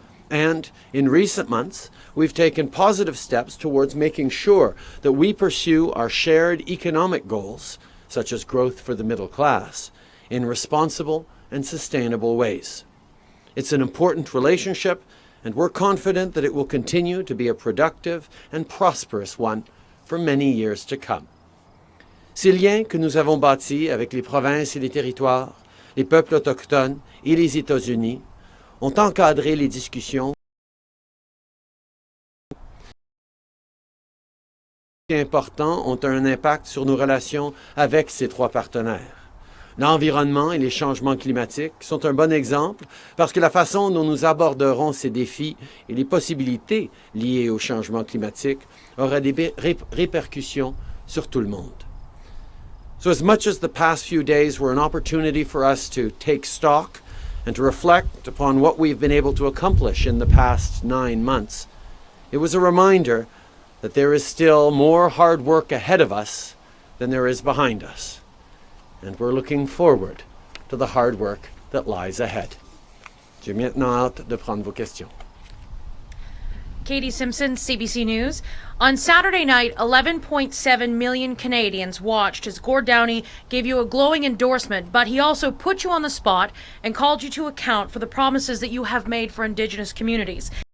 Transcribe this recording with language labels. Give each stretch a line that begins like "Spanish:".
English: And in recent months, we've taken positive steps towards making sure that we pursue our shared economic goals, such as growth for the middle class, in responsible and sustainable ways. It's an important relationship, and we're confident that it will continue to be a productive and prosperous one for many years to come.
French: Ces liens que nous avons bâtis avec les provinces et les territoires, les peuples autochtones et les États-Unis ont encadré les discussions importants ont un impact sur nos relations avec ces trois partenaires. L'environnement et les changements climatiques sont un bon exemple parce que la façon dont nous aborderons ces défis et les possibilités liées au changement climatique aura des répercussions sur tout le monde.
English: So as much as the past few days were an opportunity for us to take stock and to reflect upon what we've been able to accomplish in the past 9 months, it was a reminder that there is still more hard work ahead of us than there is behind us. And we're looking forward to the hard work that lies ahead.
French: J'ai maintenant hâte de prendre vos questions.
English: Katie Simpson, CBC News. On Saturday night, 11.7 million Canadians watched as Gord Downie gave you a glowing endorsement, but he also put you on the spot and called you to account for the promises that you have made for Indigenous communities.